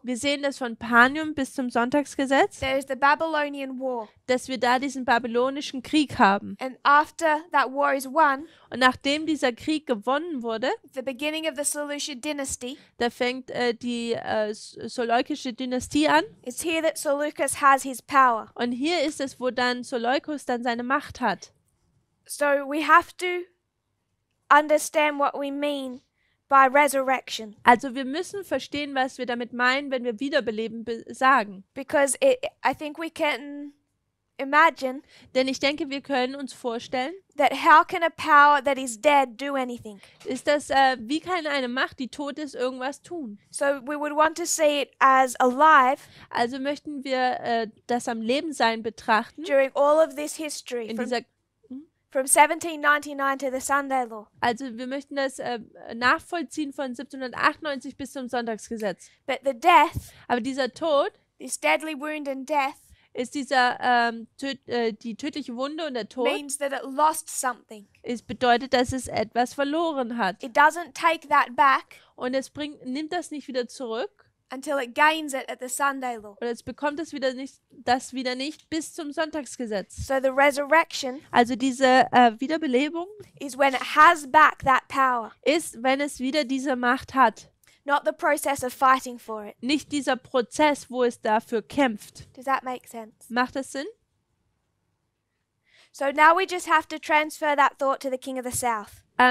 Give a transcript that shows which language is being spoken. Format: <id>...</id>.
<de>Wir sehen das von Panium bis zum Sonntagsgesetz,</de> <en>there is the Babylonian War.</en> <de>dass wir da diesen babylonischen Krieg haben.</de> <en>And after that war is won,</en> <de>Und nachdem dieser Krieg gewonnen wurde,</de> <en>the beginning of the Seleucid dynasty,</en> <de>da fängt die Seleukische Dynastie an.</de> <en>it's here that Seleucus has his power.</en> <de>Und hier ist es, wo dann Seleukus dann seine Macht hat.</de> <en>So we have to understand what we mean by resurrection,</en> <de>Also wir müssen verstehen, was wir damit meinen, wenn wir Wiederbeleben sagen.</de> <en>because I think we can imagine</en> <de>Denn ich denke, wir können uns vorstellen,</de> <en>that how can a power that is dead do anything?</en> <de>ist das, wie kann eine Macht, die tot ist, irgendwas tun?</de> <en>So we would want to see it as alive</en> <de>Also möchten wir das am Lebensein betrachten,</de> <en>during all of this history,</en> <de>in</de> <en>from</en> <de>dieser,</de> <en>1799 to the Sunday law.</en> <de>also wir möchten das nachvollziehen von 1798 bis zum Sonntagsgesetz.</de> <en>But the death,</en> <de>Aber dieser Tod</de> <en>this deadly wound and death,</en> <de>ist dieser, die tödliche Wunde und der Tod,</de> <en>means that it lost something.</en> <de>es bedeutet, dass es etwas verloren hat.</de> <en>It doesn't take that back</en> <de>Und es nimmt das nicht wieder zurück,</de> <en>until it gains it at the Sunday law.</en> <de>oder es bekommt das wieder nicht bis zum Sonntagsgesetz.</de> <en>So the resurrection</en> <de>Also diese Wiederbelebung</de> <en>is when it has back that power,</en> <de>ist, wenn es wieder diese Macht hat.</de> <en>not the process of fighting for it.</en> <de>Nicht dieser Prozess, wo es dafür kämpft.</de> <en>Does that make sense?</en> <de>Macht das Sinn?</de> <en>So now we just have to transfer that thought to the king of the south.</en>